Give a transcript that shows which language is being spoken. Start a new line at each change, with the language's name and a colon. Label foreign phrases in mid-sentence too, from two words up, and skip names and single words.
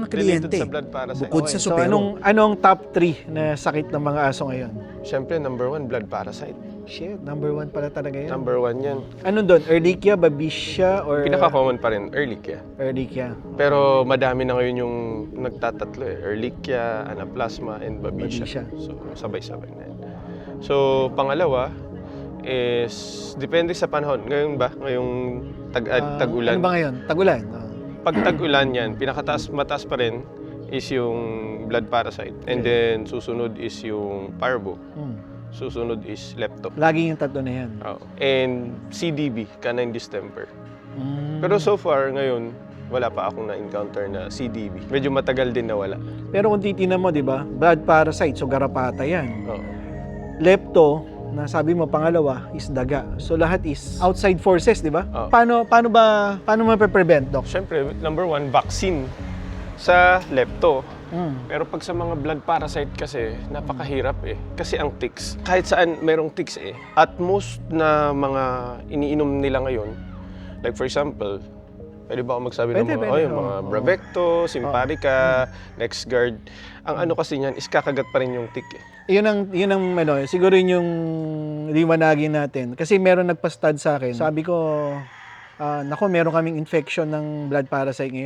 Filipino: related kliyente sa
English: blood parasite.
Filipino: bukod sa So, supero. anong top 3 na sakit ng mga aso ngayon? Siyempre, number 1,
English: blood parasite.
Filipino: Shit, number 1 pala talaga yan. Number 1 yan. Anong doon? Ehrlichia, Babesia, or Pinaka-common pa rin, Ehrlichia. Ehrlichia? Pero madami na ngayon yung nagtatatlo eh. Ehrlichia, Anaplasma, and Babesia. Babesia. So, sabay-sabay na yan. So, pangalawa is, depende sa panahon. Ngayon ba? Ngayong tag-ulan. Ano ba ngayon? Tag-ulan. Pag tag-ulan yan, mataas pa rin is yung
English: blood parasite.
Filipino: And then, susunod is yung parvo. Susunod is lepto. Lagi yung tatlo na yan. Oh.
English: And CDB, canine distemper. Mm.
Filipino: Pero
English: so far,
Filipino: ngayon, wala pa akong na-encounter na CDB. Medyo matagal din na wala. Pero kung titignan mo, di ba?
English: Blood parasite,
Filipino: so garapata yan. Oh. Lepto, na sabi mo pangalawa, is daga. So lahat is
English: outside forces,
Filipino: di ba? Oh. Paano mape-prevent, Doc? Siyempre, number 1, vaccine sa lepto. Mm. Pero pag sa mga
English: blood parasite
Filipino: kasi, napakahirap eh. Kasi ang ticks, kahit saan merong ticks eh.
English: At most
Filipino: na mga iniinom nila ngayon,
English: like for example,
Filipino: pwede ba ako magsabi ng Pwede, mga, pwede. yung mga Oo. Bravecto, Simparica, NexGard. Ang ano kasi niyan is kakagat pa rin yung tick eh. Yun ang siguro yun yung liwanagin natin. Kasi meron nagpa-stud sa akin. Sabi ko, nako, meron kaming infection ng
English: blood parasite
Filipino: ngayon.